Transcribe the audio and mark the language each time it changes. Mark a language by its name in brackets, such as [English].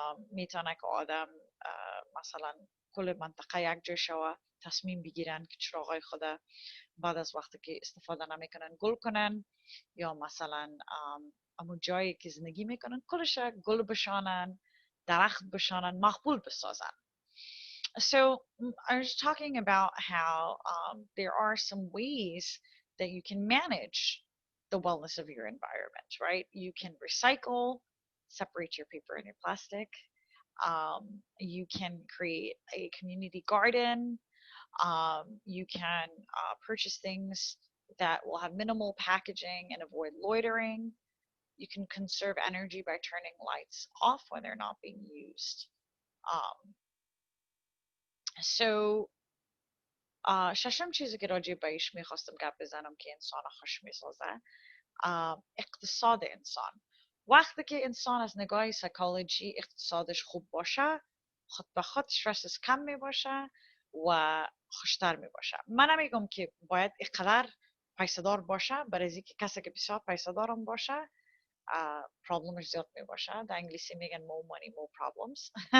[Persian] میتونه که آدم مثلا کل منطقه یک جای شوه، تصمیم بگیرن که چراغای خود بعد از وقتی که استفاده نمیکنن گل کنن، یا مثلا امو جایی که زندگی میکنن کلش گل بشانن، درخت بشانن، مقبول بسازن. [English] So I was talking about how there are some ways that you can manage the wellness of your environment, right? You can recycle, separate your paper and your plastic. You can create a community garden. You can purchase things that will have minimal packaging and avoid loitering. You can conserve energy by turning lights off when they're not being used. [Persian] So ششم چیزی که راجع بهش میخواستم گپ بزنم که انسان خوش میسازه، اقتصاد انسان. وقتی که انسان از نگاه سایکولوژی اقتصادش خوب باشه، خود به خود استرسش کم میباشه و خوشتر میباشه. من نمیگم که باید اینقدر پیسه‌دار باشه، برای از اینکه کسی که بسیار پیسه‌دارم باشه پرابلمش زیاد میباشه. در انگلیسی میگن [English] more money more problems.